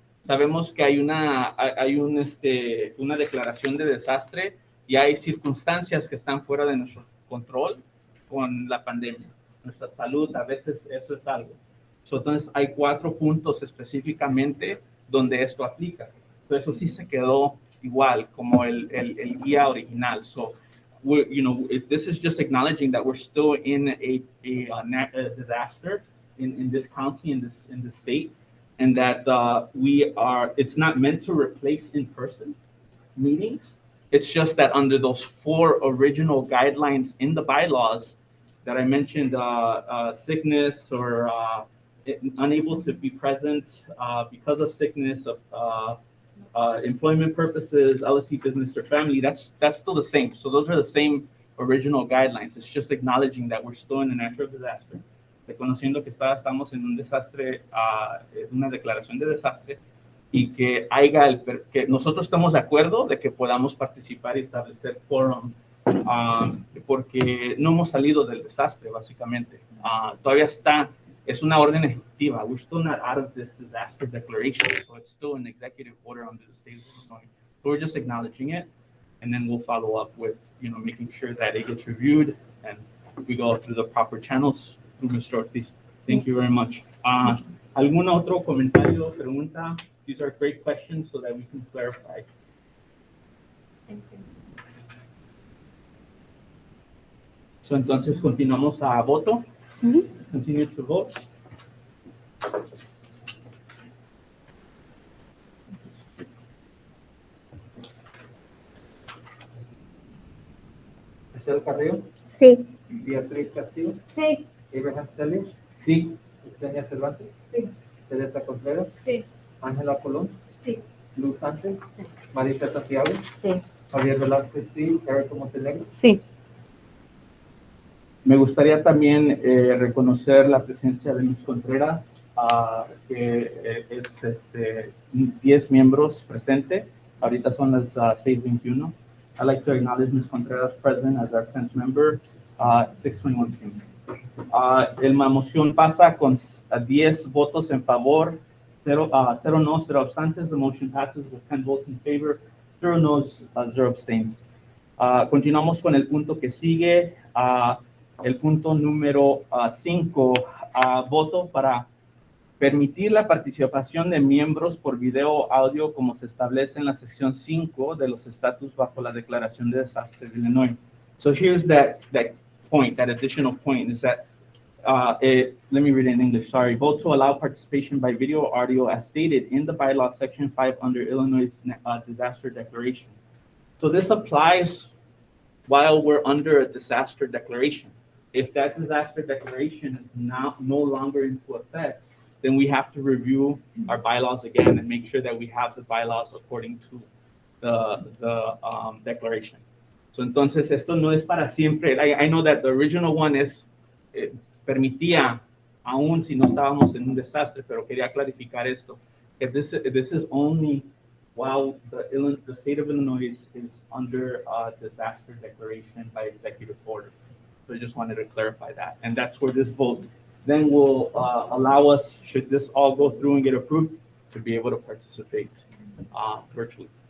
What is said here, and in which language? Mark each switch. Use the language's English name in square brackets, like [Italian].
[Spanish] Sabemos que hay una declaración de desastre y hay circunstancias que están fuera de nuestro control con la pandemia. Nuestra salud, a veces eso es algo. So, entonces hay 4 puntos específicamente donde esto aplica. Entonces eso sí se quedó igual como el guía original. [English] So, this is just acknowledging that we're still in a disaster in this county, in this state, and that it's not meant to replace in-person meetings. It's just that under those 4 original guidelines in the bylaws that I mentioned, sickness or unable to be present because of sickness, of employment purposes, LSC business or family, that's still the same. So those are the same original guidelines. It's just acknowledging that we're still in a natural disaster, [Spanish] reconociendo que estamos en un desastre, una declaración de desastre, y que que nosotros estamos de acuerdo de que podamos participar y establecer quórum, porque no hemos salido del desastre, básicamente. Todavía es una orden ejecutiva. [English] We're still not out of this disaster declaration, so it's still an executive order under the state of Illinois. So we're just acknowledging it, and then we'll follow up with, making sure that it gets reviewed and we go through the proper channels through Mr. Ortiz. Thank you very much. [Spanish] ¿Algún otro comentario, pregunta? [English] These are great questions so that we can clarify. [Spanish] So, entonces continuamos a voto. [English] Continue to vote. [Spanish] Michelle Carrillo, Sí. Beatriz Castillo, Sí. Abraham Celia, Sí. Yesenia Cervantes, Sí. Teresa Contreras, Sí. Ángela Colón, Sí. Luz Sánchez, Marisa Santiago, Sí. Javier Velázquez, sí, Eric Montenegro. Sí. Me gustaría también reconocer la presencia de Ms. Contreras, que es 10 miembros presentes. Ahorita son las 6:21. [English] I'd like to acknowledge Ms. Contreras present as our 10th member, 6:21 p.m. [Spanish] La moción pasa con 10 votos en favor, 0 no, 0 abstentions. [English] The motion passes with 10 votes in favor, 0 no's, 0 abstains. [Spanish] Continuamos con el punto que sigue. El punto número 5, voto para permitir la participación de miembros por video o audio como se establece en la sección 5 de los estatus bajo la declaración de desastre de Illinois. [English] So here's that point, that additional point is that, let me read it in English, sorry. Vote to allow participation by video or audio as stated in the bylaw section 5 under Illinois' disaster declaration. So this applies while we're under a disaster declaration. If that disaster declaration is no longer into effect, then we have to review our bylaws again and make sure that we have the bylaws according to the declaration. [Spanish] So entonces esto no es para siempre. [English] I know that the original one [Spanish] permitía aún si no estábamos en un desastre, pero quería clarificar esto. [English] If this is only while the state of Illinois is under a disaster declaration by executive order. So I just wanted to clarify that. And that's where this vote then will allow us, should this all go through and get approved, to be able to participate virtually.